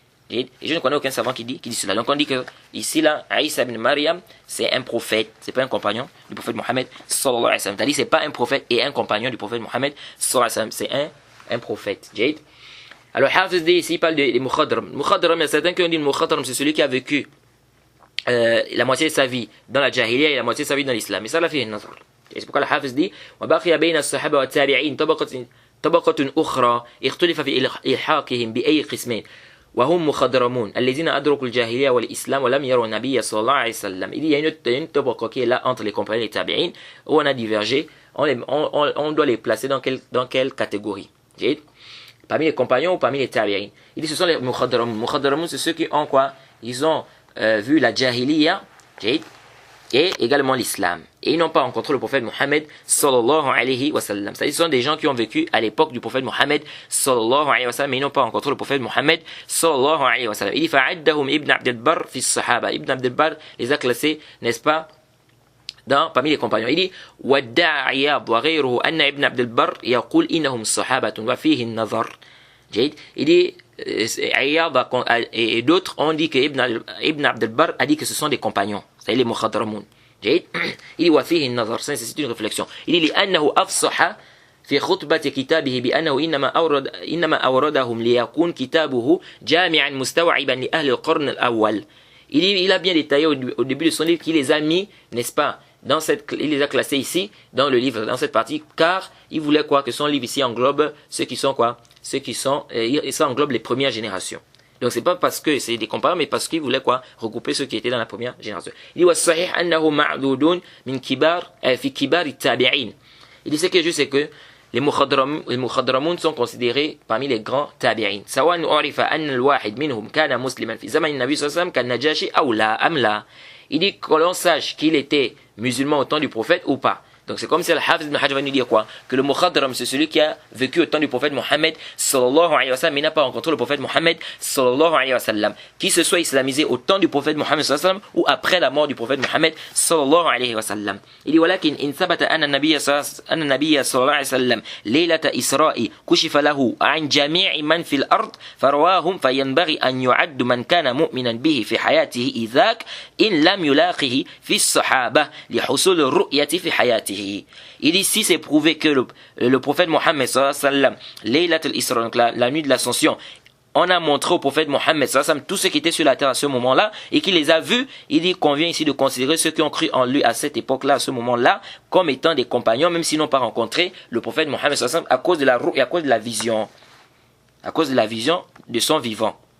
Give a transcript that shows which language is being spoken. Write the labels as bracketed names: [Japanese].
[French] Et je ne connais aucun savant qui dit cela. Donc on dit que ici là, Isa ibn Maryam, c'est un prophète, c'est pas un compagnon du prophète Mohammed sallallahu alayhi wa sallam. C'est-à-dire c'est pas un prophète et un compagnon du prophète Mohammed sallallahu alayhi wa sallam, c'est un prophète. Alors Hafiz dit ici, il parle des mukhadram. Mukhadram, il y a certains qui ont dit mukhadram, c'est celui qui a vécu la moitié de sa vie dans la jahiliya et la moitié de sa vie dans l'islam. Et ça, [Arabic] la fihi nazar. [French] Et c'est pourquoi le Hafiz dit [Arabic] وَبَقِيَ بَيْنَ الصَّحَابَةِ وَالتَّابِعِينَ طبقة أخرى اختلف في إلحاقهم بأي قسمين وهم مخضرمون الذين أدركوا الجاهلية والإسلام ولم يروا النبي صلى الله عليه وسلم. [French] Il y a une طبقة qui est là entre les compagnons et les tabi'in où on a divergé. On doit les placer dans quelle catégorie? Parmi les compagnons ou parmi les tabi'in. Il dit ce sont les mukhadaramun. Mukhadaramun, c'est ceux qui ont quoi? Ils ont vu la jahiliya et également l'islam. Et ils n'ont pas rencontré le prophète Mohammed sallallahu alayhi wa sallam. C'est-à-dire ce sont des gens qui ont vécu à l'époque du prophète Mohammed sallallahu alayhi wa sallam, mais ils n'ont pas rencontré le prophète Mohammed sallallahu alayhi wa sallam. Il dit [Arabic] fa'addahum ibn Abd al-Barr fi as-sahaba. [French] Ibn Abd al-Barr les a classés, n'est-ce pas, parmi les compagnons. Il dit [Arabic] وَادَّعَ عِيَاض وَغَيْرُهُ أَنَّ ابْنَ عَبْدِ الْبَرِّ يَقُولُ إِنَّهُمْ صَحَابَةٌ وَفِيهِ النَّظَرُ. [French] Il dit Iyad et d'autres ont dit que Ibn Abd al-Barr a dit que ce sont des compagnons, c'est-à-dire les mukhadaramun. Il dit [Arabic] وَفِيهِ النَّظَرُ, [French] c'est une réflexion. Il dit [Arabic] لأنه أفصح في خطبة كتابه بأنه إنما أوردهم ليكون كتابه جامعا مستوعبا لأهل القرن الأول. [French] Il a bien détaillé au début de son livre qu'il les a mis, n'est-ce pas, il les a classés ici, dans le livre, dans cette partie, car il voulait quoi? Que son livre ici englobe ceux qui sont quoi? Ça englobe les premières générations. Donc c'est pas parce que c'est des compagnons, mais parce qu'il voulait quoi? Regrouper ceux qui étaient dans la première génération. Il dit [Arabic] وَالصَّحِيحَ أَنَّهُ مَعْدُودٌ مِنْ في كِبَارِ التَّابِعِينَ. [French] Il dit ce qui est juste, c'est que les mukhadaramun sont considérés parmi les grands tabi'in. [Arabic] سواء عرف أن الواحد منهم كان مسلما في زمن النبي صلى الله عليه وسلم كالنجاشي أو لا أم لا. [French] Il dit que l'on sache qu'il était musulman au temps du prophète ou pas. Donc c'est comme si le Hafiz ibn Hajar va nous dire quoi? Que le mukhadram, c'est celui qui a vécu au temps du prophète Mohammed sallallahu alayhi wa sallam, mais n'a pas rencontré le prophète Mohammed sallallahu alayhi wa sallam. Qui se soit islamisé au temps du prophète Mohammed sallallahu alayhi wa sallam ou après la mort du prophète Mohammed sallallahu alayhi wa sallam. Il dit [Arabic] ولكن إن ثبت أن النبي صلى الله عليه وسلم ليلة إسراء كشف له عن جميع من في الأرض فرواهم فينبغي أن يعد من كان مؤمنا به في حياته ذاك إن لم يلاقه في الصحابة لحصول الرؤية في حياته. [French] Il dit si c'est prouvé que le prophète Mohammed sallallahu alayhi wa sallam, Laylat al-Isra, donc la nuit de l'ascension, on a montré au prophète Mohammed sallallahu alayhi wa sallam tous ceux qui étaient sur la terre à ce moment-là et qui les a vus. Il dit qu'on vient ici de considérer ceux qui ont cru en lui à cette époque-là, à ce moment-là, comme étant des compagnons, même s'ils n'ont pas rencontré le prophète Mohammed sallallahu alayhi wa sallam à cause de la ru'ya, à cause de la vision, à cause de la vision de son vivant.